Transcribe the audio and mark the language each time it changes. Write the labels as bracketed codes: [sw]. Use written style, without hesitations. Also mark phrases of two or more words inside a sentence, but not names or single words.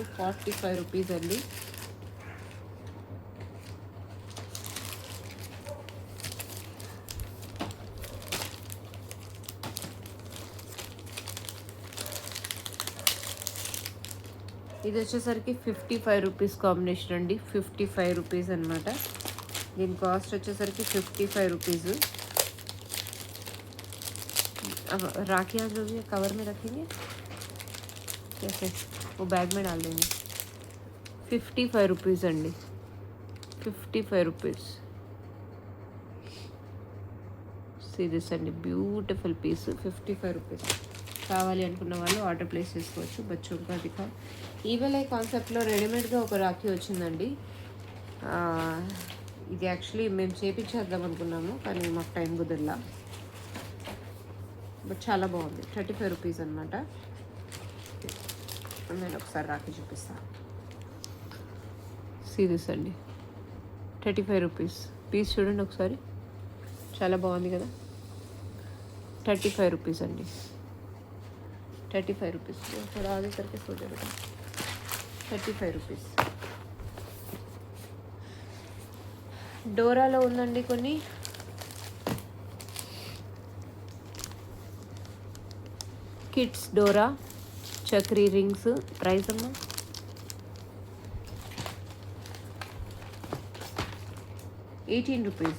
[te] 45 రూపీస్ అండి. ఇది వచ్చేసరికి 55 రూపీస్ కాంబినేషన్ అండి. 55 రూపీస్ అనమాట. దీని కాస్ట్ వచ్చేసరికి 55 रुपीज़. [hi] अब राखी आप जो भी कवर में रखेंगे कैसे, वो बैग में डाल देंगे. [te] 55 రూపీస్ అండి. 55 రూపీస్. [en] see this అండి, beautiful piece. 55 rupees. [te] కావాలి అనుకున్న వాళ్ళు ఆర్డర్ ప్లేస్ చేసుకోవచ్చు. [hi] बच्चों का दिखा. [en] evil eye [te] కాన్సెప్ట్లో రెడీమేడ్గా ఒక రాఖీ వచ్చిందండి. ఇది యాక్చువల్లీ మేము చేపించేద్దాం అనుకున్నాము, కానీ మాకు టైం కుదరలా. బట్ చాలా బాగుంది. 35 రూపీస్ అనమాట. నేను ఒకసారి రాఖీ చూపిస్తాను. సీరియస్ అండి, 35 రూపీస్. పీస్ చూడండి ఒకసారి, చాలా బాగుంది కదా. 35 రూపీస్ అండి. [hi] 35 रुपीज़. थोड़ा आगे करके सो जाए बेटा. 35 रुपीज़. [te] డోరాలో ఉందండి కొన్ని. కిడ్స్ డోరా చక్రీ రింగ్స్. ప్రైస్ అమ్మా 18 రూపీస్.